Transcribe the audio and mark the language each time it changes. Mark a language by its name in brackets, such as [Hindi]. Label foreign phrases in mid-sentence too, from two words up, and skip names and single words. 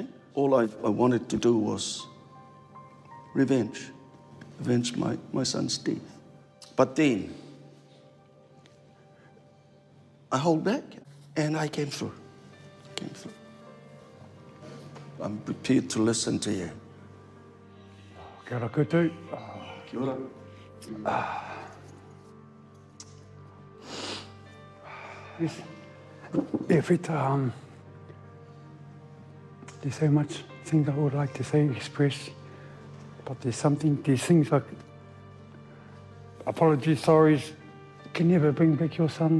[English] All I wanted to do was revenge my son's death. But then I hold back and I came through. I'm prepared to listen to you. [Māori] Kia ora koutou. Kia ora. [English] Yes. Yafeta, there's so much things I would like to say, express, but there's things like apologies, sorries, can never bring back your son.